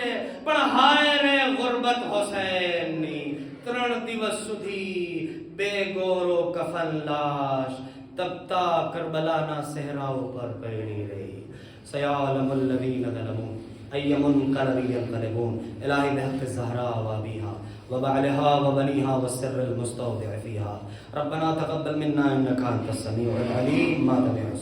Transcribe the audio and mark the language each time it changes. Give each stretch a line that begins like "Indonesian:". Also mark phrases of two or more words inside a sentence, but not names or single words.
Gujarati: પણ હાય રે ગુરબત હુસૈનની 3 દિવસ સુધી બેગોરો કફન લાશ તપતા કરબલાના સહેરાઓ પર પડી રહી.
Arabic: سيعلم الذين ظلموا أي منقلب ينقلبون إلهي بحق زهراء وأبيها وبعلها وبنيها والسر المستودع فيها ربنا تقبل منا إنك أنت السميع العليم ما